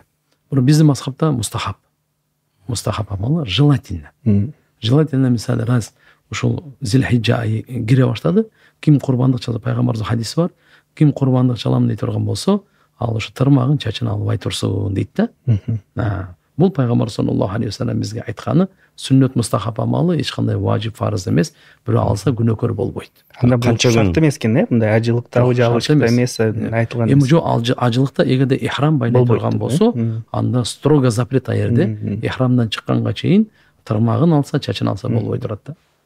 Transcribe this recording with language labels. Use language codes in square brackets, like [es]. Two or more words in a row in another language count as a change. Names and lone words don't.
[ky] Бирок биздин мазхабта мустахаб. Мустахаб амалы желательно. Желательно мисалы раз ушул Зилхиджа айы кире баштады, ким курбандык чалса, пайгамбарыбыздын хадиси бар, ким курбандык чалам дей турган болсо, ал ушу тырмагын, чачын албай турсун дейт да. Бул пайгамбар [ar] صلى الله عليه وسلم [ky] бизге айтканы сүннөт мустахаб амалы, эч кандай важип фарыз эмес, бирөө алса күнөөкөр болбойт. Анда бул шарт эмес экен, мындай ажылыкта жабышыкта эмес айтылган. Эми жок, ажылыкта эгерде ихрам байлай турган болсо, анда [ru] строго запрет [ky] аерде, ихрамдан чыкканга чейин тырмагын алса, чачын алса болбой турат да.